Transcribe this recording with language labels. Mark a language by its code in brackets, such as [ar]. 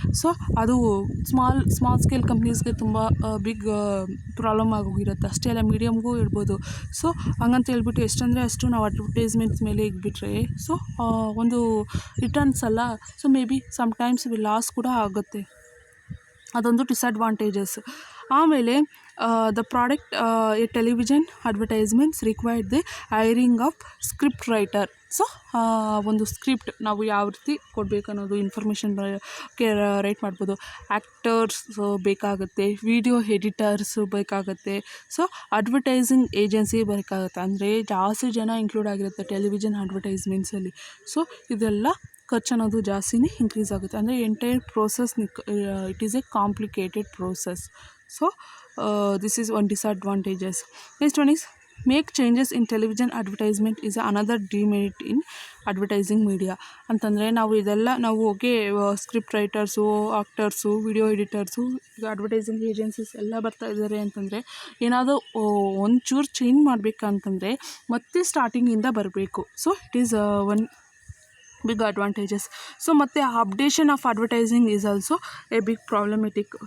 [kn] So ಅದು small scale ಕಂಪ್ನೀಸ್ಗೆ ತುಂಬ big problem ಆಗೋಗಿರುತ್ತೆ. ಅಷ್ಟೇ ಅಲ್ಲ, ಮೀಡಿಯಮ್ಗೂ ಇರ್ಬೋದು. ಸೊ ಹಂಗಂತ ಹೇಳ್ಬಿಟ್ಟು ಎಷ್ಟಂದರೆ ಅಷ್ಟು ನಾವು ಅಡ್ವರ್ಟೈಸ್ಮೆಂಟ್ಸ್ ಮೇಲೆ ಇಟ್ಬಿಟ್ರೆ ಸೊ ಒಂದು ರಿಟರ್ನ್ಸ್ ಅಲ್ಲ, so may be sometimes loss ಕೂಡ ಆಗುತ್ತೆ. ಅದೊಂದು ಡಿಸ್ಅಡ್ವಾಂಟೇಜಸ್. ಆಮೇಲೆ [en] the product a television advertisements required the hiring of script writer. [kn] So ಒಂದು ಸ್ಕ್ರಿಪ್ಟ್ ನಾವು ಯಾವ ರೀತಿ ಕೊಡಬೇಕು ಅನ್ನೋದು ಇನ್ಫಾರ್ಮೇಷನ್ ರೈಟ್ ಮಾಡ್ಬೋದು. ಆ್ಯಕ್ಟರ್ಸ್ ಬೇಕಾಗುತ್ತೆ, ವಿಡಿಯೋ ಎಡಿಟರ್ಸು ಬೇಕಾಗುತ್ತೆ, ಸೊ ಅಡ್ವರ್ಟೈಸಿಂಗ್ ಏಜೆನ್ಸಿ ಬೇಕಾಗುತ್ತೆ. ಅಂದರೆ ಜಾಸ್ತಿ ಜನ ಇನ್ಕ್ಲೂಡ್ ಆಗಿರುತ್ತೆ ಟೆಲಿವಿಷನ್ ಅಡ್ವರ್ಟೈಸ್ಮೆಂಟ್ಸಲ್ಲಿ. ಸೊ ಇದೆಲ್ಲ ಖರ್ಚು ಅನ್ನೋದು ಜಾಸ್ತಿನೇ ಇನ್ಕ್ರೀಸ್ ಆಗುತ್ತೆ. ಅಂದರೆ [en] Entire process it is a complicated process. So this is one disadvantages. Next one is make changes in television advertisement is another demerit in advertising media. [kn] ಅಂತಂದರೆ ನಾವು okay script writers, actors, video ಎಡಿಟರ್ಸು, ಈಗ advertising agencies ಎಲ್ಲ ಬರ್ತಾ ಇದ್ದಾರೆ ಅಂತಂದರೆ ಏನಾದರೂ ಒಂಚೂರು change ಮಾಡಬೇಕಂತಂದರೆ ಮತ್ತೆ ಸ್ಟಾರ್ಟಿಂಗಿಂದ ಬರಬೇಕು. [en] So it is one big advantages. [kn] So ಮತ್ತು [en] Updation of advertising is also a big problematic.